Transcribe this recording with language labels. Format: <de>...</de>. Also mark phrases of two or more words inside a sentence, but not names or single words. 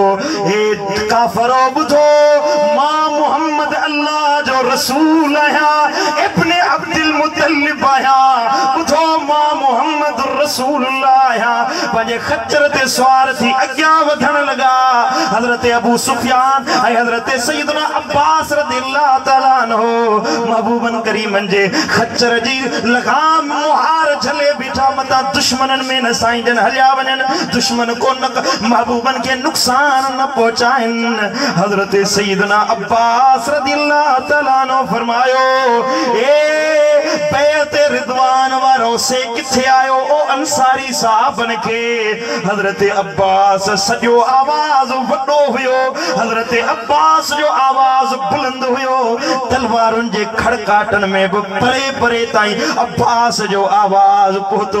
<sd>हे काफ़रो ॿुधो, मां मुहम्मद अल्लाह जो रसूल आहियां, इब्ने अब्दुल मुत्तलिब आहियां। ॿुधो, मां मुहम्मद रसूल आहियां। पंहिंजे खच्चर ते सवार थी अॻियां वधण लॻा। हज़रत अबू सुफियान ऐं हज़रत सैयदना अब्बास</sd> <ar>رضي الله تعالى عنه</ar> <sd>महबूबन करीमन जे खच्चर जी लगाम मुहार झले बीठा मता, दुश्मननि में न साईं जन हलिया वञनि, दुश्मन को न महबूबन के नुक़सान न पहुचाइनि। हज़रत सैयदना अब्बास</sd> <ar>رضي الله تعالى عنه</ar> <sd>फरमायो, ए बैत रिदवान वारो से किथे आयो ओ अंसारी साहबन के। हज़रत अब्बास सॼो आवाज़ वॾो हुयो, हज़रत अब्बास जो आवाज़ बुलंद हुयो। तलवारुनि जे खड़काटनि में बि परे परे ताईं अब्बास जो आवाज़ पहुतो।</sd>